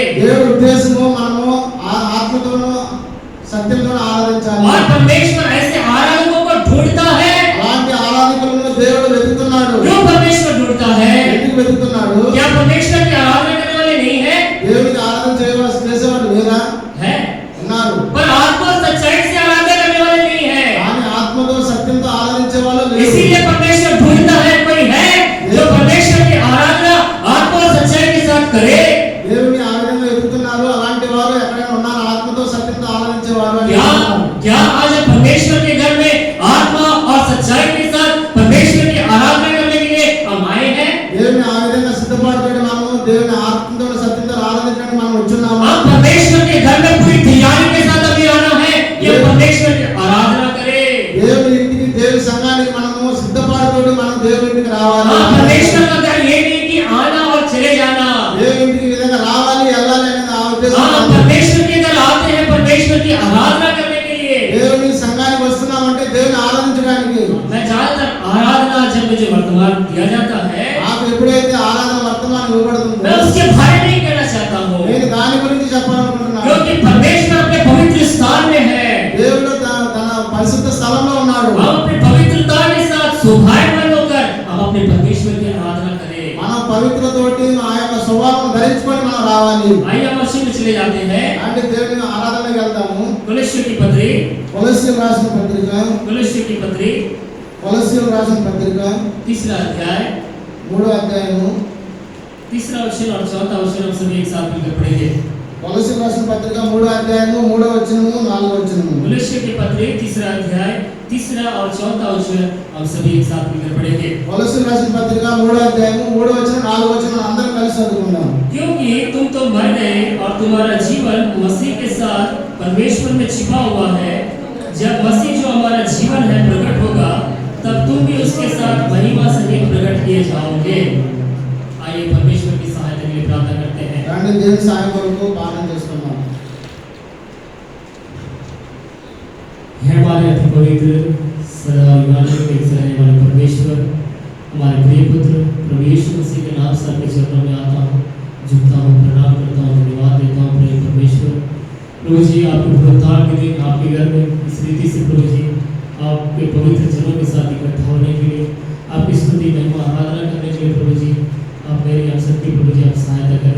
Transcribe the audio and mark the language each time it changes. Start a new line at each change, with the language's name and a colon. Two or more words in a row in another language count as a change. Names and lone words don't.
Telugu: దేవుడి ఉద్దేశము మనము ఆత్మతోను సత్యంతోను ఆరాధించాలి.
Hindi: और परमेश्वर ऐसे आराधकों को ढूंढता है।
Telugu: అలాంటి ఆరాధకులను దేవుడు వెతుకుతున్నాడు.
Hindi: क्यों परमेश्वर ढूंढता है?
Telugu: ఎందుకు వెతుకుతున్నాడు?
Hindi: क्या परमेश्वर की आराधना करने वाले नहीं है?
Telugu: దేవునికి ఆరాధన చేసేవాడు లేరా?
Hindi: है,
Telugu: ఉన్నారు.
Hindi: पर आत्मा और सच्चाई से आराधना करने वाले नहीं है।
Telugu: కానీ ఆత్మతో సత్యంతో ఆరాధించే వాళ్ళు లేరు.
Hindi: इसीलिए परमेश्वर ढूंढता है कोई है जो परमेश्वर की आराधना आत्मा और सच्चाई के साथ करे।
Telugu: దేవుని ఆ విధంగా వెతుకుతున్నారు. అలాంటి వారు ఎక్కడైనా ఉన్నారు ఆత్మతో సత్యంతో ఆరాధించేవారు అని.
Hindi: क्या आज परमेश्वर के घर में आत्मा और सच्चाई के साथ परमेश्वर की आराधना करने के लिए हम आए हैं?
Telugu: దేవుని ఆ విధంగా సిద్ధపడబడి మనము దేవుని ఆత్మతో సత్యంతో ఆరాధించడానికి మనం వచ్చున్నాము.
Hindi: हम परमेश्वर के घर में पूरी तैयारी के साथ अभी आना है कि परमेश्वर की आराधना करें।
Telugu: దేవుని ఇంటికి దేవుని సంఘానికి మనము సిద్ధపడబడి మనం దేవుని ఇంటికి రావాలి.
Hindi: परमेश्वर का घर ये नहीं कि आना और चले जाना।
Telugu: దేవుని ఇంటికి ఈ విధంగా రావాలి వెళ్ళాలి అనేది ఆ ఉద్దేశం.
Hindi: परमेश्वर के घर आते हैं परमेश्वर की आराधना करने के लिए।
Telugu: దేవుని సంఘానికి వస్తున్నామంటే దేవుని ఆరాధించడానికి.
Hindi: मैं ज्यादातर आराधना जब मुझे वर्तमान दिया जाता है,
Telugu: నాకు ఎప్పుడైతే ఆరాధన
Hindi: मैं उसके बारे में ही कहना चाहता हूँ,
Telugu: నేను దాని గురించి చెప్పాలనుకుంటున్నాను.
Hindi: क्योंकि परमेश्वर अपने पवित्र स्थान में है।
Telugu: దేవుడు తన పరిశుద్ధ స్థలంలో ఉన్నాడు.
Hindi: हम अपनी पवित्रता के साथ शोभायमान होकर हम अपने परमेश्वर की आराधना करें।
Telugu: మన పవిత్రతోటి ఆ యొక్క స్వభావం ధరించుకొని మనం రావాలి.
Hindi: आइए हम मसीह में चले जाते हैं।
Telugu: అంటే దేవుని ఆరాధనకి వెళ్తాము.
Hindi: కొలస్సీయుల की पत्री,
Telugu: కొలస్సీయులకు రాసిన పత్రిక,
Hindi: కొలస్సీయుల की पत्री
Telugu: కొలస్సీయులకు రాసిన పత్రిక
Hindi: 3रा अध्याय
Telugu: 3వ అధ్యాయము
Hindi: 3रा वचन और 4था वचन हम सभी एक साथ मिलकर पढ़ेंगे।
Telugu: కొలస్సీయులకు రాసిన పత్రిక 3వ అధ్యాయము 3వ వచనము 4వ వచనము.
Hindi: కొలస్సీయుల की पत्री 3रा अध्याय 3रा और 4था वचन हम सभी एक साथ मिलकर पढ़ेंगे।
Telugu: కొలస్సీయులకు రాసిన పత్రిక 3వ అధ్యాయము 3వ వచనం 4వ వచనం అందరం కలిసి చదువుకుందాం.
Hindi: क्योंकि तुम तो मर गए और तुम्हारा जीवन मसीह के साथ परमेश्वर में छिपा हुआ है। जब मसीह जो हमारा जीवन है प्रकट होगा, तब तुम भी उसके साथ महिमा सहित प्रकट किए जाओगे। आइए परमेश्वर की सहायता के लिए प्रार्थना करते हैं।
Telugu: రండి దేవుని సహాయం కొరకు ప్రార్థన చేసుకుందాం.
Hindi: हे हमारे अति पवित्र सदा विराजमान रहने वाले परमेश्वर, हमारे प्रिय पुत्र प्रभु यीशु मसीह के नाम से आपके चरणों में आता हूँ, झुकता हूँ, प्रणाम करता हूँ, धन्यवाद देता हूँ प्रिय परमेश्वर। प्रभु जी आपके पुनरुत्थान के दिन आपके घर में इस रीति से प्रभु जी आपके पवित्र जनों के साथ इकट्ठा होने के लिए, आपकी स्तुति महिमा आराधना करने के लिए प्रभु जी आप मेरे हम सबकी प्रभु जी आप सहायता करें।